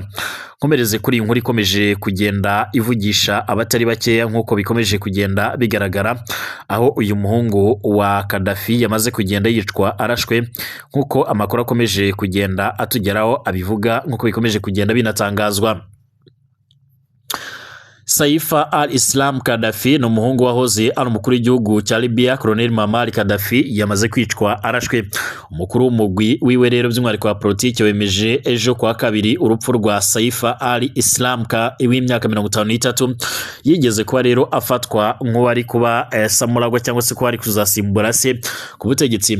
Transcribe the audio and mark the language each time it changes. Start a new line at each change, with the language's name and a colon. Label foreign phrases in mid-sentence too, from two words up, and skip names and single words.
Kinyarwanda: Nkomereze kuri inkuru ikomeje kugenda ivugisha abatari bakeya nk'uko bikomeje kugenda bigaragara, aho uyu muhungu wa Gaddafi yamaze kugenda yicwa arashwe, nk'uko amakuru akomeje kugenda atugeraho abivuga, nk'uko bikomeje kugenda binatangazwa. Saifa al-Islam Gaddafi ni umuhungu wahoze ari umukuru w'igihugu cya Libya Colonel Muammar Gaddafi yamaze kwicwa arashwe. Umukuru w'umugwi wiwe rero by'umwihariko wa politiki wemeje ejo kwa kabiri urupfu rwa Saifa al-Islam w'imyaka 53 yigeze kuba rero afatwa nk'uwari kuba samuragwa cyangwa se kuba ari kuzasimbura se ku butegetsi.